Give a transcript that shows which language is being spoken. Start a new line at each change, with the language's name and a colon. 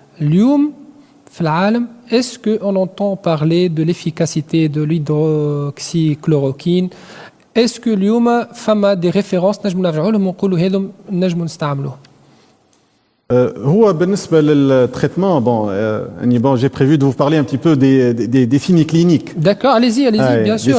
Arabic: اليوم في العالم,
French: est-ce qu'on entend parler de l'efficacité de l'hydroxychloroquine? Est-ce que
Arabic: اليوم فما
French: des références
Arabic: نجم نرجعوا لهم ونقولوا هذم نجم نستعملوهم؟ هو بالنسبة
French: للtraitement, bon, j'ai prévu de vous parler un petit peu des signes cliniques. D'accord, allez-y, bien sûr.